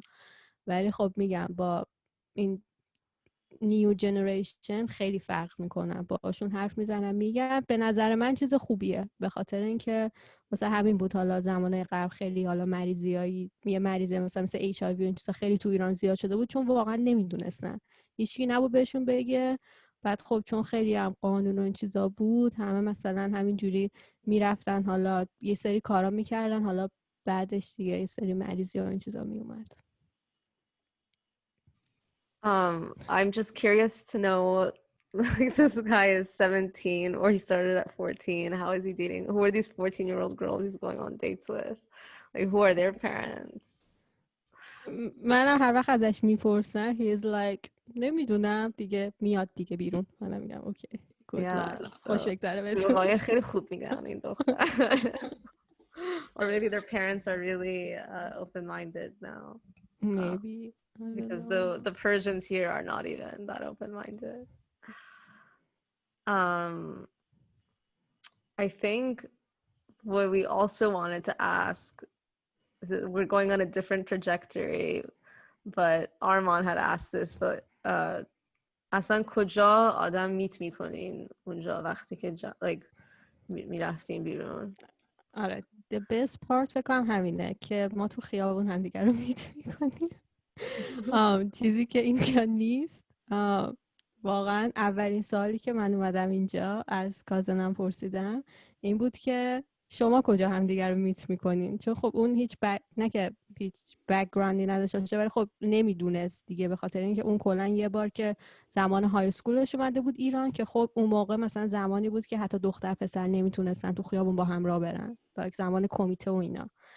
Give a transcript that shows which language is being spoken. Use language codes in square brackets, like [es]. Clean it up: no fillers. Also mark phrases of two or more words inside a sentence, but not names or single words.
[fa] ولی خب میگم با این [en] new generation [fa] خیلی فرق میکنن، باشون حرف میزنم میگم به نظر من چیز خوبیه، به خاطر اینکه مثلا همین بود حالا زمانه قبل خیلی حالا مریضیایی، یه مریضی مثل HIV و این چیزا خیلی تو ایران زیاد شده بود، چون واقعا نمیدونستن، هیچکی نبود بهشون بگه. بعد خب چون خیلی هم قانون و این چیزا بود، همه مثلا همینجوری میرفتن حالا یه سری کارا میکردن، حالا بعدش دیگه یه سری مریضی و این چیزا میومد. [en] I'm just curious to know, like, this guy is 17 or he started at 14. How is he dating? Who are these 14-year-old girls he's going on dates with? Like, who are their parents? [fa] منم هر وقت ازش میپرسم [en] he's like [fa] نمیدونم دیگه، میاد دیگه بیرون. منم میگم اوکی [en] good luck، [fa] خوش بگذره بهتون. دروغای خیلی خوب میگن این دختر. [en] Or maybe their parents are really open-minded now. Maybe. Because the Persians here are not even that open-minded. I think what we also wanted to ask, we're going on a different trajectory, but Arman had asked this, but [fa] اصلا کجا آدم میت میکنین اونجا وقتی که like میرفتین بیرون؟ آره [en] the best part [fa] فکر کنم همینه که ما تو خیابون همدیگر رو میت میکنیم. چیزی که اینجا نیست. واقعا اولین سوالی که من اومدم اینجا از کازنم پرسیدم این بود که شما کجا همدیگر رو میت میکنین، چون خب اون نه که هیچ بک‌گراندی نداشته باشه، ولی خب نمیدونست دیگه، به خاطر اینکه اون کلا یه بار که زمان های اسکولش اومده بود ایران، که خب اون موقع مثلا زمانی بود که حتی دختر پسر نمیتونستن تو خیابون با هم راه برن، تا زمان کمیته و اینا.